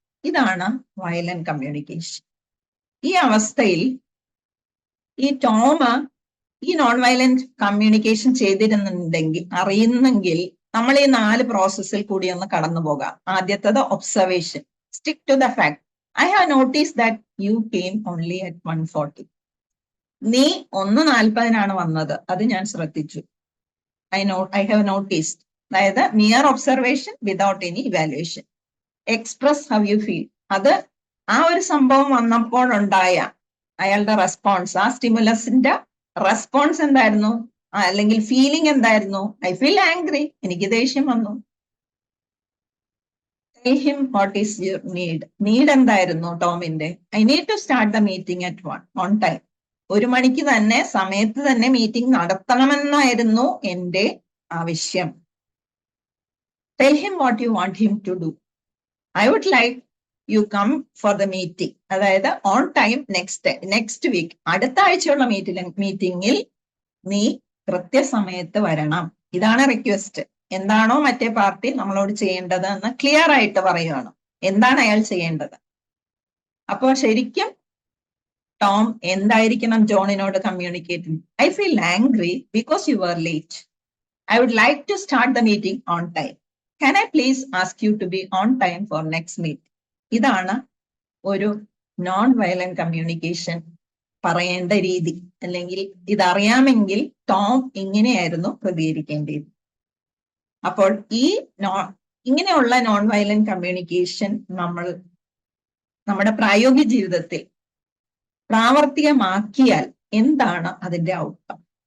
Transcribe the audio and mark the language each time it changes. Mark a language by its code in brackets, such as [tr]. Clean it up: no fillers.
[ml] ഇതാണ് violent communication. ഈ അവസ്ഥയിൽ ഈ ടോം ഈ നോൺ വയലന്റ് കമ്മ്യൂണിക്കേഷൻ ചെയ്തിരുന്നുണ്ടെങ്കിൽ, അറിയുന്നെങ്കിൽ, നമ്മൾ ഈ 4 പ്രോസസ്സിൽ കൂടി ഒന്ന് കടന്നു പോകാം. [en] ആദ്യത്തത് observation, stick to the fact. I have noticed that you came only at 1:40. [ml] നീ 1:40 വന്നത്, അത് ഞാൻ ശ്രദ്ധിച്ചു. [en] I have noticed. അതായത് mere observation without any evaluation. Express how you feel. [ml] അത് ആ ഒരു സംഭവം വന്നപ്പോഴുണ്ടായ അയാളുടെ റെസ്പോൺസ്, ആ സ്റ്റിമുലസിന്റെ റെസ്പോൺസ് എന്തായിരുന്നു, അല്ലെങ്കിൽ ഫീലിംഗ് എന്തായിരുന്നു? [en] I feel angry, [ml] എനിക്ക് ദേഷ്യം വന്നു. [en] Tell him what is your need. [ml] Need എന്തായിരുന്നു ടോമിന്റെ? [en] I need to start the meeting at 1 on time. [ml] 1 മണിക്ക് തന്നെ, സമയത്ത് തന്നെ മീറ്റിംഗ് നടത്തണമെന്നായിരുന്നു എന്റെ ആവശ്യം. [en] Tell him what you want him to do. I would like you come for the meeting. [ml] അതായത് [en] on time next week, [ml] അടുത്ത ആഴ്ചയുള്ള മീറ്റിംഗിൽ നീ കൃത്യസമയത്ത് വരണം. ഇതാണ് റിക്വസ്റ്റ്. എന്താണോ മറ്റേ പാർട്ടി നമ്മളോട് ചെയ്യേണ്ടത് എന്ന് ക്ലിയർ ആയിട്ട് പറയുകയാണ്. എന്താണ് അയാൾ ചെയ്യേണ്ടത്? അപ്പോൾ ശരിക്കും ടോം എന്തായിരിക്കണം ജോണിനോട് communicate? [en] I feel angry because you are late. I would like to start the meeting on time. Can I please ask you to be on time for next meeting? [ml] ഇതാണ് ഒരു നോൺ വയലന്റ് കമ്മ്യൂണിക്കേഷൻ പറയേണ്ട രീതി. അല്ലെങ്കിൽ ഇതറിയാമെങ്കിൽ Tom ഇങ്ങനെയായിരുന്നു പ്രതികരിക്കേണ്ടത്. അപ്പോൾ ഈ ഇങ്ങനെയുള്ള non violent communication നമ്മൾ നമ്മുടെ പ്രായോഗിക ജീവിതത്തിൽ പ്രാവർത്തികമാക്കിയാൽ എന്താണ് അതിന്റെ ഔട്ട്കം?